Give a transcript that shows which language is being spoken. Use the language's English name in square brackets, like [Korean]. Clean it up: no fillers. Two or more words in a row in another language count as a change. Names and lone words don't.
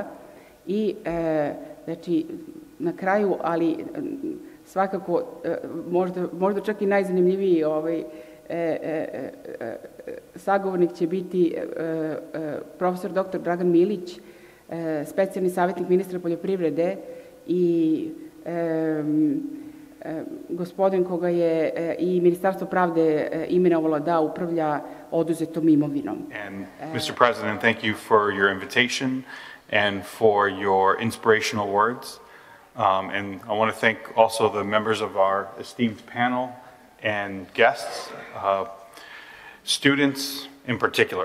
[Serbian] I znači, na kraju, ali svakako možda čak i najzanimljiviji sagovornik će biti profesor dr. Dragan Milić, specijalni savjetnik ministra poljoprivrede i gospodin koga je i Ministarstvo pravde imenovalo da upravlja oduzetom imovinom. [English] And Mr. President, thank you for your invitation and for your inspirational words. And I want to thank also the members of our esteemed panel and guests, students in particular.